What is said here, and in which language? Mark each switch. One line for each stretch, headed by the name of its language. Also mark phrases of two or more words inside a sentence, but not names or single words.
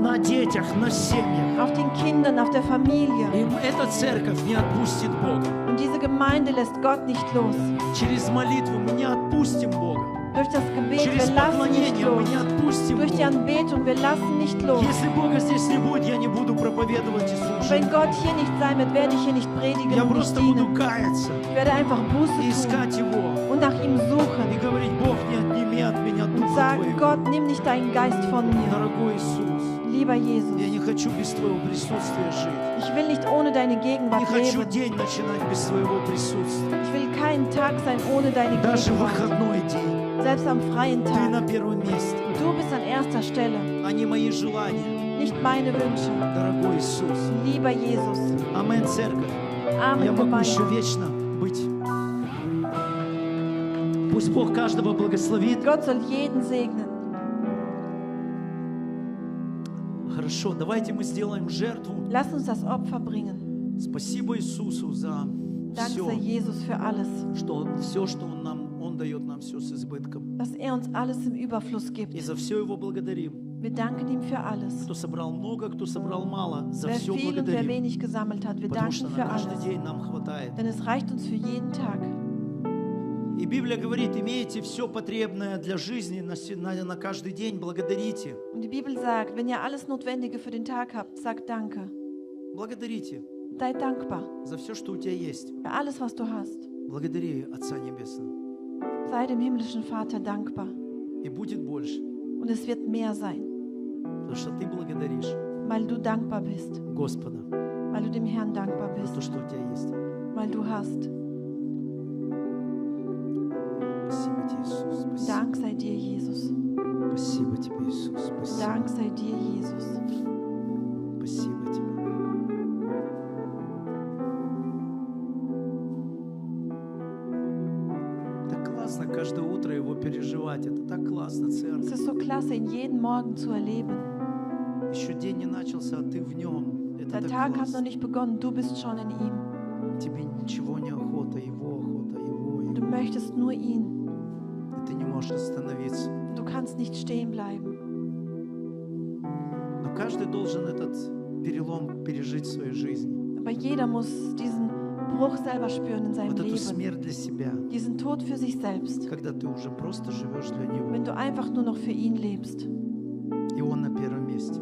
Russian: на детях, на семьях.
German: auf den Kindern, auf der Familie.
Russian: И эта церковь не отпустит Бога.
German: Und diese Gemeinde lässt Gott nicht los.
Russian: Через молитву мы не отпустим Бога.
German: Durch das Gebet,
Russian: Через
German: wir lassen nicht
Russian: поклонение мы
German: los.
Russian: не отпустим
German: Durch die
Russian: Бога.
German: Anbetung, wir lassen nicht los.
Russian: Если Бога здесь не будет, я не буду проповедовать и служить.
German: Wenn Gott hier nicht sein wird, werde ich hier nicht predigen
Russian: Я
German: und nicht
Russian: просто буду
German: dienen.
Russian: каяться
German: Ich werde einfach
Russian: и
German: Buße tun
Russian: искать Его.
German: und nach ihm
Russian: И
German: suchen
Russian: говорить: Бог, не отними от меня
German: und
Russian: Духа
German: sagen,
Russian: Твоего.
German: Gott, nimm nicht deinen Geist von mir.
Russian: Дорогой Иисус,
German: Lieber Jesus,
Russian: я не хочу без Твоего присутствия жить.
German: ich will nicht ohne deine
Russian: Не
German: Gegenwart
Russian: хочу
German: leben.
Russian: день начинать без Твоего присутствия.
German: Ich will keinen Tag sein ohne deine
Russian: Даже
German: Gegenwart.
Russian: выходной день.
German: Selbst am freien
Russian: Ты
German: Tag.
Russian: на первом месте,
German: Du bist an erster Stelle,
Russian: а не мои желания.
German: nicht meine Wünsche.
Russian: Дорогой Иисус.
German: Lieber Jesus.
Russian: Аминь, церковь. Я
German: Amen,
Russian: могу еще
German: Gemeinde.
Russian: вечно быть. Пусть Бог каждого благословит.
German: Gott soll jeden segnen.
Russian: Хорошо, давайте мы сделаем жертву.
German: Lass uns das Opfer bringen.
Russian: Спасибо Иисусу за
German: Dank
Russian: все,
German: sei Jesus für alles,
Russian: что Он дает нам все с избытком.
German: dass er uns alles im Überfluss
Russian: И
German: gibt.
Russian: за все Его благодарим.
German: Wir danken ihm für alles.
Russian: Кто собрал много, кто собрал мало, за
German: Wer
Russian: все
German: viel und wer
Russian: благодарим.
German: wenig gesammelt hat, wir
Russian: Потому что
German: danken
Russian: на
German: für
Russian: каждый
German: alles.
Russian: день нам хватает.
German: Denn es reicht uns für jeden Tag.
Russian: И Библия говорит: имеете все потребное для жизни на каждый день, благодарите.
German: Und die Bibel sagt, wenn ihr alles Notwendige für den Tag habt, sagt Danke.
Russian: Благодарите
German: Sei dankbar
Russian: за все, что у тебя есть.
German: für alles, was du hast.
Russian: Благодари Отца Небесного.
German: Sei dem himmlischen Vater dankbar.
Russian: И будет больше,
German: Und es wird mehr sein,
Russian: потому что ты благодаришь
German: weil du dankbar bist,
Russian: Господа
German: weil du dem Herrn dankbar
Russian: за
German: bist,
Russian: то, что у тебя есть.
German: weil du hast.
Russian: Спасибо тебе, Иисус. Спасибо.
German: Dank sei dir, Jesus.
Russian: Спасибо тебе, Иисус. Спасибо.
German: Dank sei dir, Jesus.
Russian: Спасибо тебе. Так классно каждое утро его переживать. Это так классно,
German: Es
Russian: церковь.
German: ist so klasse, ihn jeden Morgen zu erleben.
Russian: Еще день не начался, а ты в нем. Это
German: Der
Russian: так
German: Tag hat noch
Russian: классно.
German: nicht begonnen, du bist schon in ihm.
Russian: Тебе ничего не охота, его,
German: Du
Russian: его.
German: möchtest nur ihn.
Russian: И ты не можешь остановиться.
German: Du kannst nicht stehen bleiben.
Russian: Но каждый должен этот перелом пережить в своей жизни.
German: Aber jeder muss diesen Bruch selber spüren in seinem
Russian: Вот эту
German: Leben.
Russian: смерть для себя,
German: Diesen Tod für sich selbst.
Russian: когда ты уже просто живешь для Него.
German: Wenn du einfach nur noch für ihn lebst.
Russian: И Он на первом месте.